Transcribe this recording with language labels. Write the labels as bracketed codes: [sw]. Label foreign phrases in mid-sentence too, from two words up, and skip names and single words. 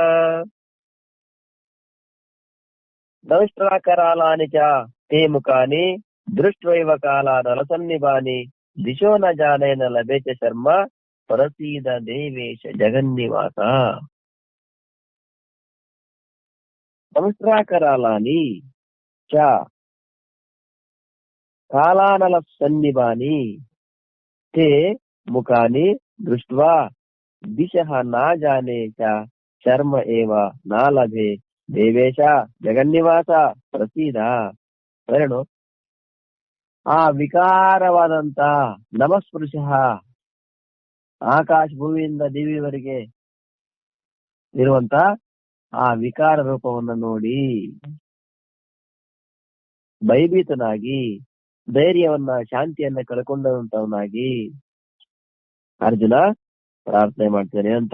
[sa] ದಮಷ್ಟ್ರಾಕರಾಲಾನಿ ಚ ತೇ ಮುಖಾನಿ ದೃಷ್ಟ್ವೈವ ಕಾಲಾನಲ ಸನ್ನಿಭಾನಿ ದಿಶೋ ನ ಜಾನೆ ನ ಲಭೆ ಚ ಶರ್ಮ ಪ್ರಸೀದ ದೇವೇಶ ಜಗನ್ನಿವಾಸ. ದಮಷ್ಟ್ರಾಕರಾಲಾನಿ ಚ ಕಾಲಾನಲ ಸನ್ನಿಭಾನಿ ತೇ ಮುಖಾನಿ ದೃಷ್ಟ್ವಾ ದಿಶಃ ನ ಜಾನೆ ಚ ಶರ್ಮ ಏವ ನ ಲಭೆ ದೇವೇಶ ಜಗನ್ನಿವಾಸ ಪ್ರಸೀದ. [kn] ಎರಡು, ಆ ವಿಕಾರವಾದಂತ ನಮಸ್ಪೃಶ ಆಕಾಶ ಭೂಮಿಯಿಂದ ದಿವಿಯವರೆಗೆ ಇರುವಂತ ಆ ವಿಕಾರ ರೂಪವನ್ನು ನೋಡಿ ಭಯಭೀತನಾಗಿ ಧೈರ್ಯವನ್ನ ಶಾಂತಿಯನ್ನ ಕಳ್ಕೊಂಡಂತವನಾಗಿ ಅರ್ಜುನ ಪ್ರಾರ್ಥನೆ ಮಾಡ್ತೇನೆ ಅಂತ.